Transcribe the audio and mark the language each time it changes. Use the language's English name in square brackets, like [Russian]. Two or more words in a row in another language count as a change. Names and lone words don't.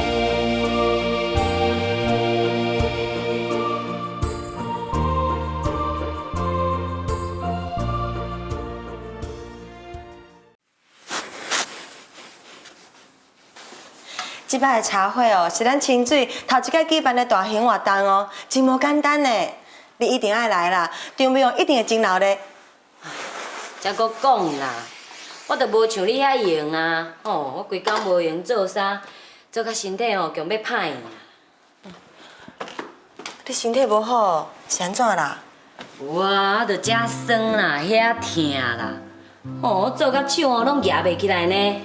[Min Nan Chinese] 即摆的茶会哦，是咱清水头一届举办的大型活动哦，真无简单呢。你一定爱来啦，场面一定会真闹热。才搁讲啦，我著无像你遐用啊！哦，我规工无用做啥，做甲身体哦强要歹去。你身体无好，是安怎啦？有啊，我著遮酸啦，遐疼啦。哦，我做甲手哦拢举袂起来呢。